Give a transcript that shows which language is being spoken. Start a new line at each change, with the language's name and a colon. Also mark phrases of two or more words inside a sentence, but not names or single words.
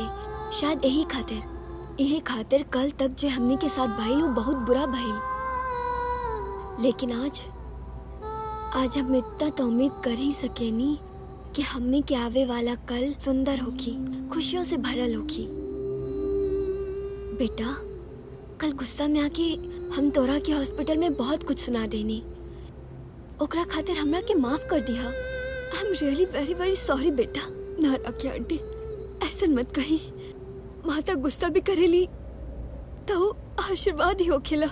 Bhojpuri: शायद यही खातिर कल तक जो हमने के साथ भइल वो बहुत बुरा भइल, लेकिन आज हम इतना तो उम्मीद कर ही सकेनी कि हमने के आवे वाला कल सुंदर होगी, खुशियों से भरल होगी। बेटा, कल गुस्सा में आके हम तोरा के हॉस्पिटल में बहुत कुछ सुना देनी, ओकरा खातिर हमरा के माफ कर दिया।
English: I am really very very sorry बेटा।
Bhojpuri: ना राखी आंटी, ऐसा मत कही। माता गुस्सा भी करेली तो आशीर्वाद ही हो खिला।